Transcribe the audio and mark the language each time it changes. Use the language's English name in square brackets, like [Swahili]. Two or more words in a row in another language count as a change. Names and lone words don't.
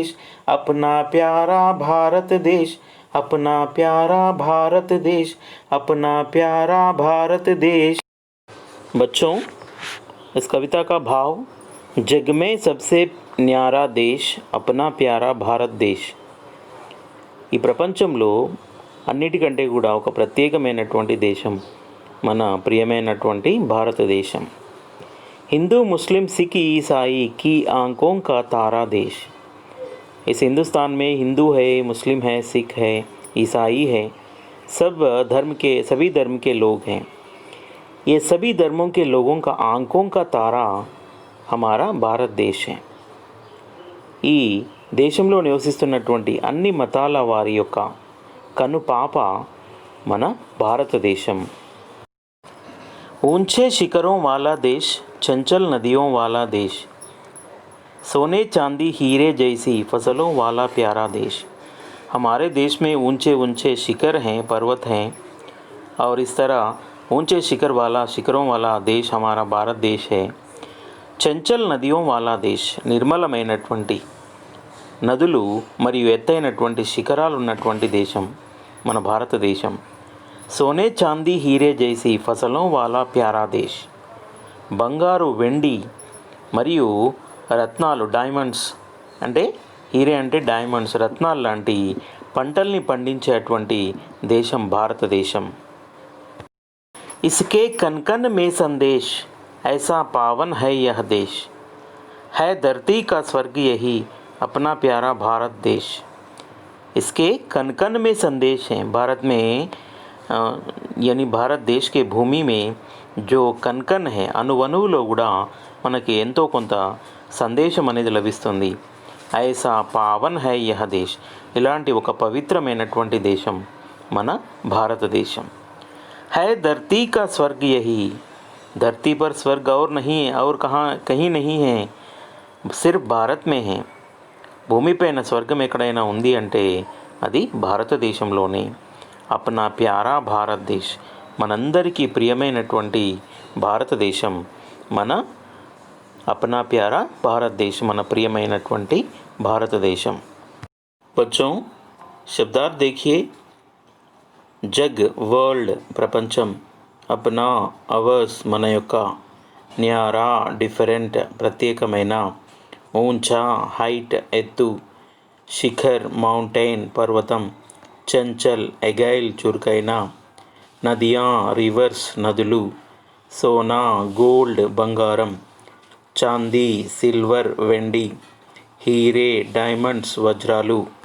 [Hindi] अपना प्यारा भारत देश, अपना प्यारा भारत देश, अपना प्यारा भारत देश। बच्चों, इस कविता का भाव, जग में सबसे न्यारा देश अपना प्यारा भारत देश। [Telugu] ఈ ప్రపంచంలో అన్నిటికంటే కూడా ఒక ప్రత్యేకమైనటువంటి దేశం మన ప్రియమైనటువంటి భారతదేశం। [Hindi] हिंदू मुस्लिम सिख ईसाई की आंखों का तारा देश। इस हिंदुस्तान में हिंदू है, मुस्लिम है, सिख है, ईसाई है, सभी धर्म के लोग हैं। ये सभी धर्मों के लोगों का आंखों का तारा हमारा भारत देश है। [Telugu] ఈ దేశంలో నివసిస్తున్నటువంటి అన్ని మతాల వారి యొక్క కనుపాప మన భారతదేశం। [Hindi] ऊंचे शिखरों वाला देश, चंचल नदियों वाला देश। सोने चांदी हीरे जैसी फसलों वाला प्यारा देश। हमारे देश में ऊंचे ऊंचे शिखर हैं, पर्वत हैं, और इस तरह ऊंचे शिखरों वाला देश हमारा भारत देश है। चंचल नदियों वाला देश, [Telugu] నిర్మలమైనటువంటి నదులు మరియు ఎత్తైనటువంటి శిఖరాలు ఉన్నటువంటి దేశం మన భారతదేశం. [Hindi] सोने चांदी हीरे जैसी फसलों वाला प्यारा देश, [Telugu] బంగారు వెండి మరియు రత్నాలు డైమండ్స్ అంటే హీరే అంటే డైమండ్స్ రత్నాలు లాంటి పంటల్ని పండించేటువంటి దేశం భారతదేశం. [Hindi] इसके कन कन में संदेश, ऐसा पावन है यह देश, है धरती का स्वर्ग यही अपना प्यारा भारत देश. इसके कन कन में संदेश हैं. भारत में यानी भारत देश के भूमि में जो కన్కన్ है [Telugu] అణువణువులో కూడా మనకి ఎంతో కొంత సందేశం అనేది లభిస్తుంది. [Hindi] ऐसा पावन है यह देश, [Telugu] ఇలాంటి ఒక పవిత్రమైనటువంటి దేశం మన భారతదేశం. [Hindi] है धरती का स्वर्ग यही, धरती पर स्वर्ग और नहीं और कहीं नहीं है, सिर्फ भारत में है. [Telugu] భూమిపైన స్వర్గం ఎక్కడైనా ఉంది అంటే అది భారతదేశంలోనే. [Hindi] अपना प्यारा भारतदेश, [Telugu] మనందరికీ ప్రియమైనటువంటి భారతదేశం మన [Hindi] अपना प्यारा भारतदेश, [Telugu] మన ప్రియమైనటువంటి భారతదేశం. [Hindi] बच्चों शब्दार्थ देखिए. [Telugu] జగ్ వరల్డ్ ప్రపంచం, అప్నా అవర్స్ మన యొక్క, న్యారా డిఫరెంట్ ప్రత్యేకమైన, ఊంచా హైట్ ఎత్తు, శిఖర్ మౌంటైన్ పర్వతం, చంచల్ ఎగైల్ చురుకైన, నదియా రివర్స్ నదులు, సోనా గోల్డ్ బంగారం, చాందీ సిల్వర్ వెండి, హీరే డైమండ్స్ వజ్రాలు,